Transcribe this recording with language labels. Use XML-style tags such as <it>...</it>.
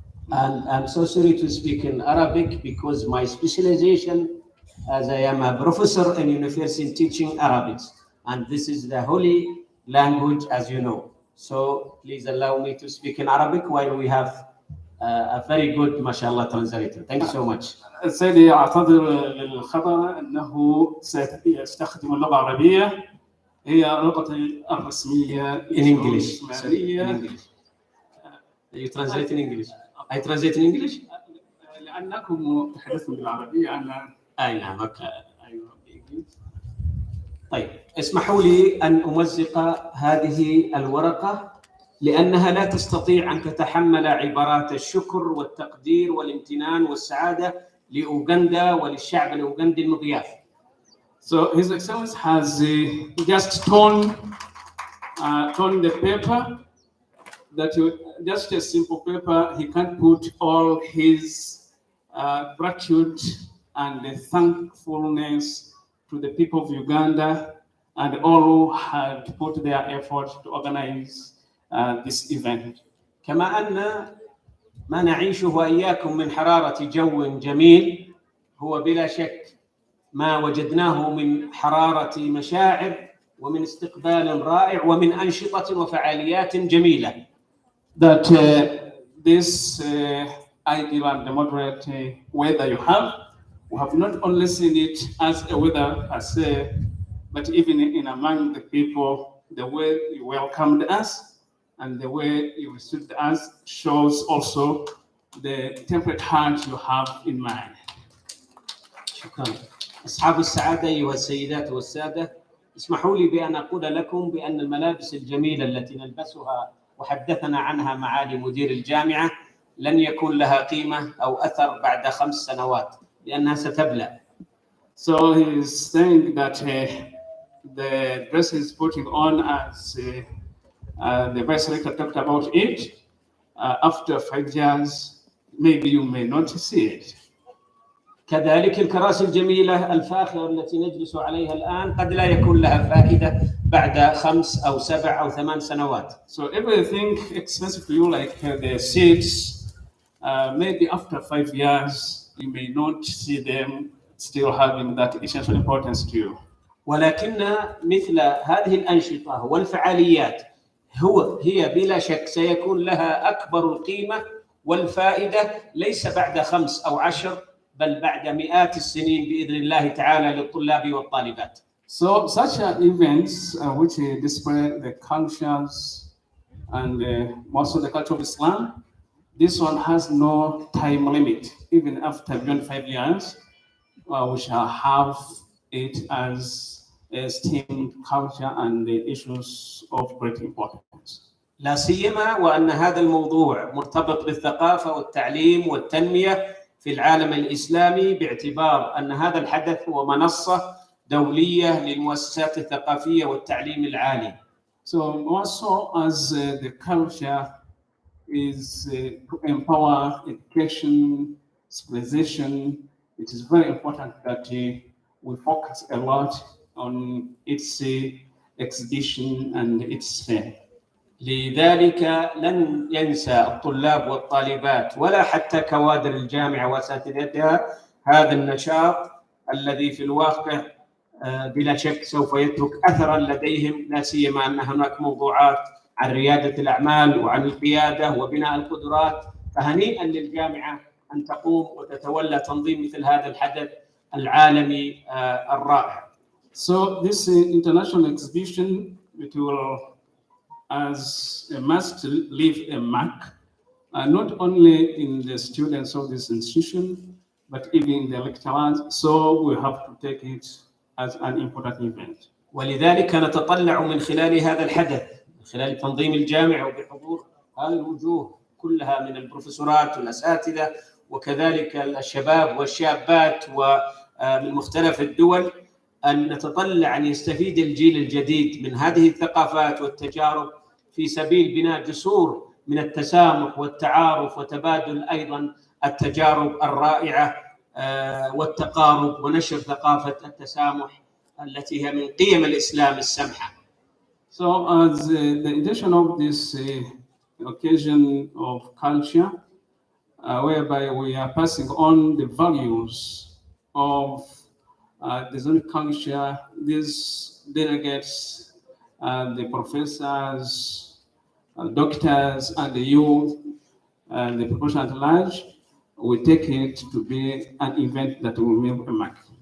<en>And I'm so sorry to speak in Arabic because my specialization, as I am a professor in university teaching Arabic, and this is the holy language, as you know. So please allow me to speak in Arabic while we have a very good, mashallah, translator. Thank you so much.</en> <ar>سيدي أعتذر للخطأ أنه سيستخدم اللغة العربية، هي لغتي الرسمية</ar> <en>in English. Sorry, in English. You translate in English. I translate in English.</en> <ar>لأنكم تحدثون بالعربية أنا أي نعم. أيوة. طيب اسمحوا لي أن أمزق هذه الورقة لأنها لا تستطيع أن تتحمل عبارات الشكر والتقدير والامتنان والسعادة لأوغندا وللشعب الأوغندي المضياف.</ar> <en>So His Excellency has just torn the paper, that just a simple paper. He can't put all his gratitude and thankfulness to the people of Uganda and all who had put their effort to organize this event.</en> <ar>كما أن ما نعيشه وإياكم من حرارة جو جميل هو بلا شك ما وجدناه من حرارة مشاعر ومن استقبال رائع ومن أنشطة وفعاليات جميلة.</ar> <en>That this ideal and moderate weather you have, we have not only seen it as a weather but even in among the people, the way you welcomed us, and the way you received us shows also the temperate heart you have in mind.</en> <ar>شكرا. أصحاب السعادة أيها السيدات والسادة، اسمحوا لي بأن أقول لكم بأن الملابس الجميلة التي نلبسها وحدثنا عنها معالي مدير الجامعة لن يكون لها قيمة أو أثر بعد 5 سنوات لأنها ستبلى.</ar> <en>So he is saying that the dress he's putting on, as the vice rector talked about it, after 5 years, maybe you may not see it.</en> <ar>كذلك الكراسي الجميلة الفاخرة التي نجلس عليها الآن قد لا يكون لها فائدة بعد 5 أو 7 أو 8 سنوات.</ar> <en>So everything expensive to you, like the seats, maybe after 5 years, you may not see them still having that essential importance to you.</en> <ar>ولكن مثل هذه الأنشطة والفعاليات هي بلا شك سيكون لها أكبر القيمة والفائدة ليس بعد 5 أو 10 بل بعد مئات السنين بإذن الله تعالى للطلاب والطالبات.</ar> <en>So such events which display the cultures and also the culture of Islam, this one has no time limit. Even after 25 years, we shall have it as a STEAM culture and the issues of great importance.</en> <ar>لا سيما وأن هذا الموضوع مرتبط بالثقافة والتعليم والتنمية في العالم الإسلامي باعتبار أن هذا الحدث هو منصة دولية للمؤسسات الثقافية والتعليم العالي.</ar> <en>So also as the culture is to empower education, civilization, it is very important that we focus a lot on its exhibition and its fair.</en> <ar>لذلك لن ينسى الطلاب والطالبات ولا حتى كوادر الجامعة وأساتذتها هذا النشاط الذي في الواقع بلا شك سوف يترك أثرا لديهم، لا سيما أن هناك موضوعات عن ريادة الأعمال وعن القيادة وبناء القدرات، فهنيئا للجامعة أن تقوم وتتولى تنظيم مثل هذا الحدث العالمي الرائع.</ar> <en>So this international exhibition, it will as a must leave a mark, not only in the students of this institution, but even in the lecturers. So we have to take it as an important event.</en> <ar>ولذلك نتطلع من خلال هذا الحدث، من خلال تنظيم الجامعة وبحضور هذه الوجوه كلها من البروفيسورات والأساتذة وكذلك الشباب والشابات ومن مختلف الدول، أن نتطلع أن يستفيد الجيل الجديد من هذه الثقافات والتجارب في سبيل بناء جسور من التسامح والتعارف وتبادل أيضا التجارب الرائعة والتقارب ونشر ثقافة التسامح التي هي من قيم الإسلام السمحة.</ar> <en>So as the intention of this occasion of culture, whereby we are passing on the values of the Islamic culture, these delegates, the professors, doctors, and the youth, and the population at large, we take it to be an event that will leave a mark.</en>